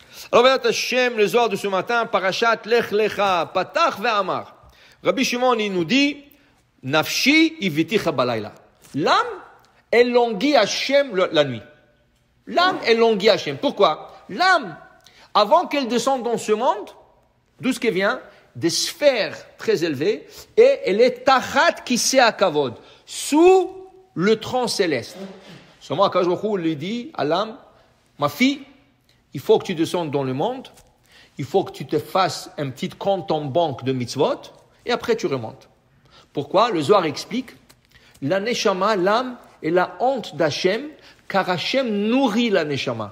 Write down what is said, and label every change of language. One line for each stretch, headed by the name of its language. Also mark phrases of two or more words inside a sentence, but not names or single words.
French: Alors,
Hebrew: בעזרת השם,
French: le Zohar de ce matin,
Hebrew: פרשת לך לך, פתח ואמר.
French: Rabbi Shimon, il nous dit,
Hebrew: נפשי איויתיך בלילה.
French: L'âme, elle languit Hashem la nuit. L'âme, elle languit Hashem. Pourquoi? L'âme, avant qu'elle descende dans ce monde, d'où ce qu'elle vient? Des sphères très élevées, et elle est
Hebrew: תחת כסא כבוד,
French: sous le tronc céleste. Seulement,
Hebrew: הקדוש ברוך הוא
French: lui dit à l'âme, ma fille, il faut que tu descendes dans le monde, il faut que tu te fasses un petit compte en banque de mitzvot, et après tu remontes. Pourquoi? Le Zohar explique, la neshama, l'âme, est la honte d'Hachem, car Hachem nourrit la neshama.